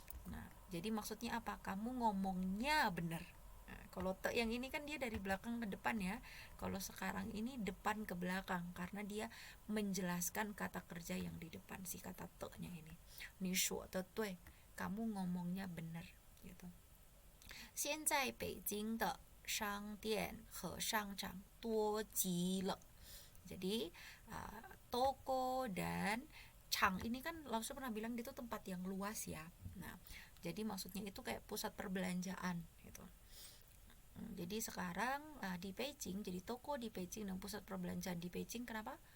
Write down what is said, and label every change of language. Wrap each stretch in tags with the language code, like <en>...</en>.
<id>Nah, jadi maksudnya apa? Kamu ngomongnya benar. Nah, kalau te yang ini kan dia dari belakang ke depan ya. Kalau sekarang ini depan ke belakang karena dia menjelaskan kata kerja yang di depan si kata te-nya ini.</id> <zh>Ni shuo de dui.</zh> <id>Kamu ngomongnya benar gitu.</id> <zh>现在北京的商店和商场多极了.</zh> <id>Jadi toko dan chang ini kan Lao Su pernah bilang itu tempat yang luas ya. Nah, jadi maksudnya itu kayak pusat perbelanjaan gitu. Jadi sekarang di Beijing, jadi toko di Beijing dan pusat perbelanjaan di Beijing kenapa?</id>